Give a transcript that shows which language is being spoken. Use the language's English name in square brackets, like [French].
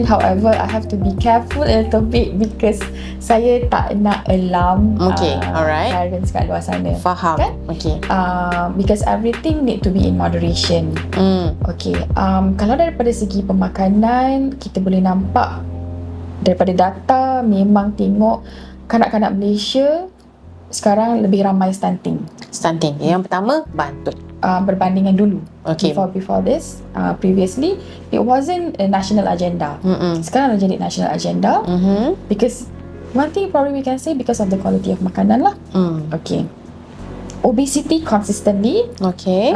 [English] However, I have to be careful a little bit because [Malay] saya tak nak alarm parents kat luar sana. Faham. Kan? Okay. [English] Because everything need to be in moderation. Okay. [Malay] Kalau daripada segi pemakanan, kita boleh nampak daripada data memang tengok kanak-kanak Malaysia sekarang lebih ramai stunting. Yang pertama, bantut. Berbandingan dulu. [English] Okay. Before this, previously it wasn't a national agenda. [Malay] Sekarang dah jadi [English] national agenda. Because one thing probably we can say because of the quality of [Malay] makanan lah. [English] Okay. Obesity consistently. Okay.